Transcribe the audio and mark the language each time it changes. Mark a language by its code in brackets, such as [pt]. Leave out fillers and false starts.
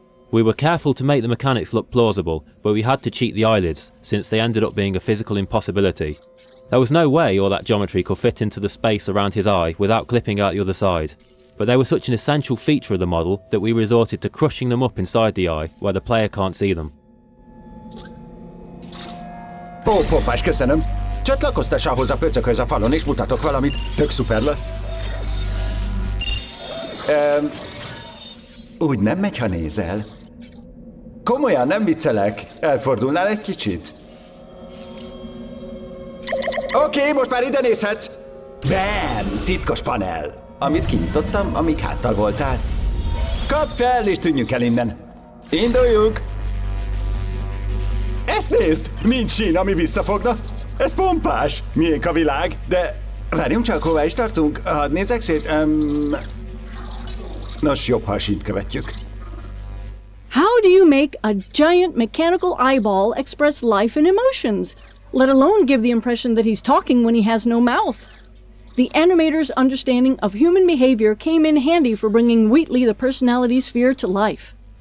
[en] We were careful to make the mechanics look plausible, but we had to cheat the eyelids, since they ended up being a physical impossibility. There was no way all that geometry could fit into the space around his eye without clipping out the other side. But they were such an essential feature of the model that we resorted to crushing them up inside the eye, where the player can't see them. [hu] Ó, pompás, köszönöm. Csatlakoztass ahhoz a pöcökhöz a falon, és mutatok valamit. Tök szuper lesz. Úgy nem megy, ha nézel. Komolyan, nem viccelek. Elfordulnál egy kicsit? Oké, most már ide nézhetsz. Bam! Titkos panel. Amit kinyitottam, amíg háttal voltál. Kapd fel, és tűnjünk el innen. Induljuk! Ezt nézd! Nincs sín, ami visszafogna. Ez pompás. Miénk a világ, de... Várjunk csak, hová is tartunk? Hadd nézzek szét. Nos, jobb, ha a sínt követjük. [en] How do you make a giant mechanical eyeball express life and emotions, let alone give the impression that he's talking when he has no mouth? The animator's understanding of human behavior came in handy for bringing Wheatley the personality sphere to life.